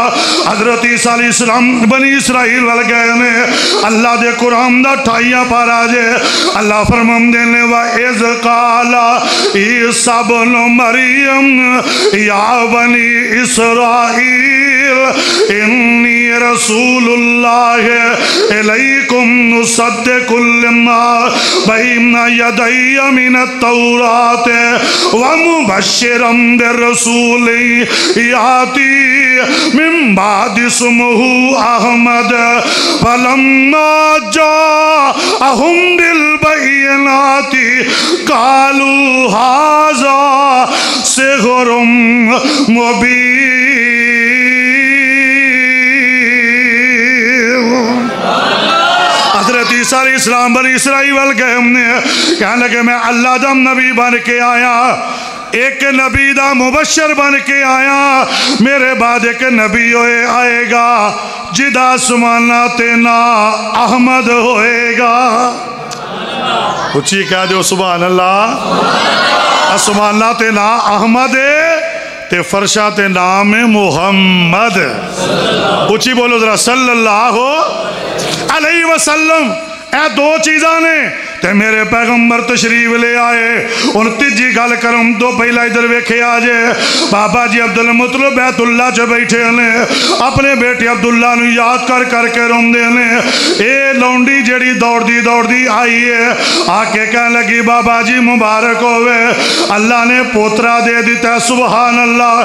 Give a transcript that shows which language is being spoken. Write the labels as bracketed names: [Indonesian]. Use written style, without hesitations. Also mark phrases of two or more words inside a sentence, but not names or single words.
[Punjabi] حضرت عیسیٰ علیہ السلام بنی اسرائیل وال گئے نے اللہ دے قرآن دا 28 پارہ جے. اللہ فرماندے نے [Arabic] و إذ قال عيسى ابن مريم يا بني إسرائيل إني رسول الله إليكم مصدق لما بين يدي من التوراة ومبشرا برسول يأتي من بعد اسمه أحمد فلما جاءهم بالبينات قالوا هذا سحر مبين. [Punjabi] حضرت عیسیٰ علیہ السلام بنی اسرائیل وال گئے ہمنے کہنے لگے میں اللہ دا نبی بن کے آیا اک نبی دا مبشر بن کے آیا میرے بعد اک نبی ہوئے آئے گا جیدا سماناں تے ناں احمد ہوئے گا. اچی کہہ دو [Arabic] سبحان الله. [Punjabi] سماناں تے ناں احمد تے فرشاں تے نام محمد. اچی بولو ذرا [Arabic] صلى الله عليه وسلم. [Punjabi] اے دو چیزاں نے تے میرے پیغمبر تشریف لے آئے. ان تیجی گل کرم توں پہلا ادھر ویکھے آجے بابا جی عبدالمطلب بیت اللہ چ بیٹھے نے اپنے بیٹے عبداللہ نوں یاد کر کرکے روندے نے. اے لونڈی جیہڑی دوڑدی دوڑدی آئی ہے آکے کہہ لگی بابا جی مبارک ہووے اللہ نے پوترا دے دتا [Arabic] سبحان الله.